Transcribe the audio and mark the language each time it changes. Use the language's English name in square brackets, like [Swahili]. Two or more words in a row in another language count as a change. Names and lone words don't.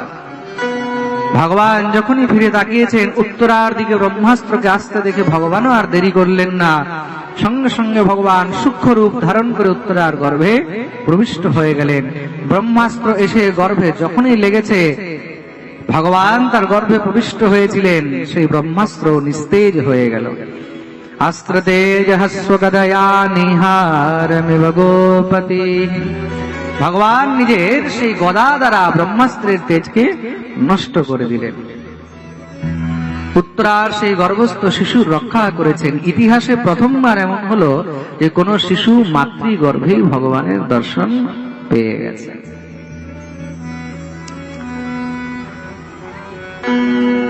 [Bangla] ভগবান যখনই ফিরে তাকিয়েছেন উত্তরার দিকে ব্রহ্মাস্ত্রকে আসতে দেখে ভগবানও আর দেরি করলেন না, সঙ্গে সঙ্গে ভগবান সূক্ষ্ম রূপ ধারণ করে উত্তরার গর্ভে প্রবিষ্ট হয়ে গেলেন। ব্রহ্মাস্ত্র এসে গর্ভে যখনই লেগেছে, ভগবান তার গর্ভে প্রবিষ্ট হয়েছিলেন, সেই ব্রহ্মাস্ত্র নিস্তেজ হয়ে গেল। [Sanskrit] अस्त्र तेजहस्व गदया निहारमिव गोपति। [Bangla] ভগবান নিজের সেই গদা দ্বারা ব্রহ্মাস্ত্রের তেজকে নষ্ট করে দিলেন। উত্তরার সেই গর্ভস্থ শিশুর রক্ষা করেছেন। ইতিহাসে প্রথমবার এমন হলো যে কোন শিশু মাতৃ গর্ভেই ভগবানের দর্শন পেয়ে গেছে।